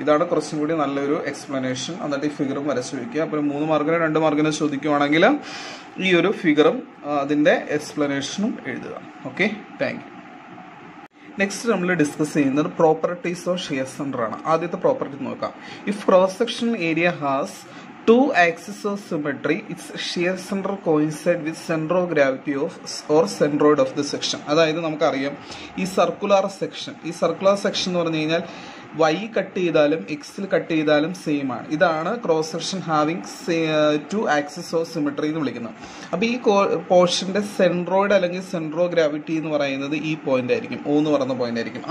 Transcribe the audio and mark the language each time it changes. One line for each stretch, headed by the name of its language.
Malayalam: ഇതാണ് കുറച്ചും കൂടി നല്ലൊരു എക്സ്പ്ലനേഷൻ. എന്നിട്ട് ഈ ഫിഗറും വരച്ചു വയ്ക്കുക. അപ്പോൾ 3 മാർക്കിന് 2 മാർക്കിന് ചോദിക്കുവാണെങ്കിൽ ഈ ഒരു ഫിഗറും അതിന്റെ എക്സ്പ്ലനേഷനും എഴുതുക. Okay,
English: Thank you.
Malayalam: നെക്സ്റ്റ് നമ്മൾ ഡിസ്കസ് ചെയ്യുന്നത് പ്രോപ്പർട്ടീസ് ഓഫ് ഷിയർ സെന്റർ ആണ്. ആദ്യത്തെ പ്രോപ്പർട്ടി നോക്കാം.
English: If cross section area has 2 axes of symmetry, its shear center coincide with center of gravity of or centroid of the section.
Malayalam: അതായത് നമുക്കറിയാം ഈ circular section എന്ന് പറഞ്ഞു കഴിഞ്ഞാൽ y കട്ട് ചെയ്താലും എക്സിൽ കട്ട് ചെയ്താലും സെയിം ആണ്. ഇതാണ്
English: cross section having 2 axes of symmetry
Malayalam: എന്ന് വിളിക്കുന്നത്. അപ്പോൾ ഈ പോർഷന്റെ സെൻട്രോയിഡ് അല്ലെങ്കിൽ സെൻട്രോ ഗ്രാവിറ്റി എന്ന് പറയുന്നത് ഈ പോയിന്റ് ആയിരിക്കും, O എന്ന് പറയുന്ന പോയിന്റ് ആയിരിക്കും.